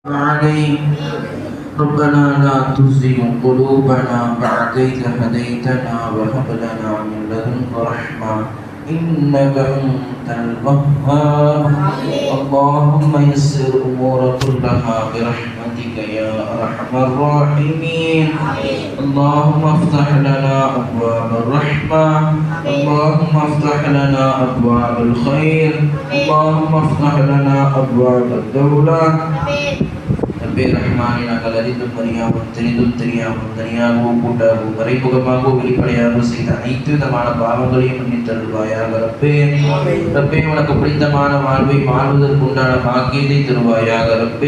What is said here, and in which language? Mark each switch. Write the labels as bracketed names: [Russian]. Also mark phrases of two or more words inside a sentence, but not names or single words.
[Arabic] عليك ربنا لا تزغ قلوبنا بعد إذ هديتنا وهب لنا من لدنك رحمة إنك أنت الوهاب اللهم يسر الأمور كلها برحمتك يا أرحم الراحمين اللهم افتح لنا أبواب الرحمة اللهم افتح لنا أبواب الخير اللهم افتح لنا أبواب الدولة [Tamil] ரஹ்மானே நாங்கள் அறிந்தும் அறியாமல் தெரிந்தும் தெரியாமல் தனியாகவும் கூட்டாகவும் மறைமுகமாகவும் வெளிப்படையாகவும் செய்த அனைத்து விதமான பாவங்களையும் மன்னித்தருள்வாயாக ரப்பே. ரப்பே உனக்கு பிடித்தமான வாழ்வை வாழ்வதற்கு உண்டான பாக்கியத்தை தருவாயாக ரப்பே.